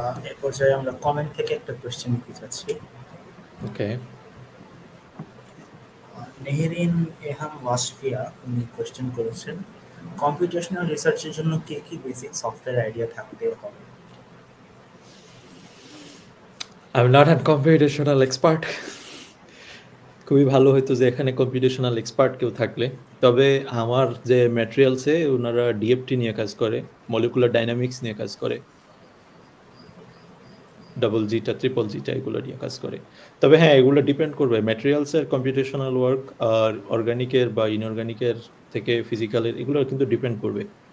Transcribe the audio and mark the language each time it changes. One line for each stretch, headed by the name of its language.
Bangla: এই পর্যায়ে আমরা কমেন্ট থেকে একটা কোশ্চেন নিতে চাচ্ছি। ওকে, নেহরিন এহাম ওয়াসফিয়া উনি কোশ্চেন করেছেন, কম্পিউটেশনাল রিসার্চের জন্য কি কি বেসিক সফটওয়্যার আইডিয়া থাকতে হবে?
English: I'm not a computational expert.
Bangla: খুবই ভালো হতো যে এখানে কম্পিউটেশনাল এক্সপার্ট কেউ থাকলে। তবে আমার যে ম্যাটেরিয়ালসে ওনারা ডিএফটি নিয়ে কাজ করে, মলিকুলার ডাইনামিক্স নিয়ে কাজ করে, ডাবল জিটা ট্রিপল জিটা এগুলো নিয়ে কাজ করে। তবে হ্যাঁ, এগুলো ডিপেন্ড করবে ম্যাটেরিয়ালসের কম্পিউটেশনাল ওয়ার্ক আর অর্গানিকের বা ইনঅর্গানিকের থেকে ফিজিক্যালের, এগুলো কিন্তু ডিপেন্ড করবে।